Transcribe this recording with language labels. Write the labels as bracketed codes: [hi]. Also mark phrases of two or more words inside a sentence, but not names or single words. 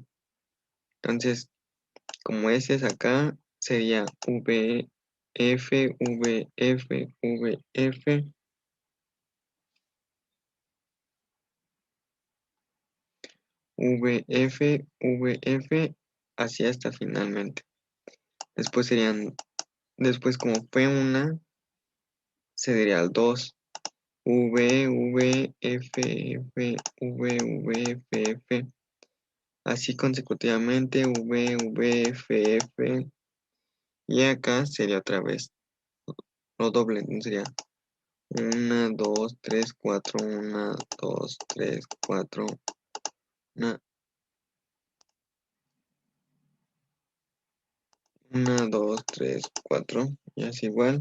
[es] Entonces, como S es acá, sería V, F, V, F, V, F. VF, VF, así hasta finalmente. Después como P1, se diría al 2. V, V, F, F, V, V, F, F. Así consecutivamente, V, V, F, F. Y acá sería otra vez lo doble, entonces sería 1, 2, 3, 4, 1, 2, 3, 4, 1, 2, 3, 4, y así igual.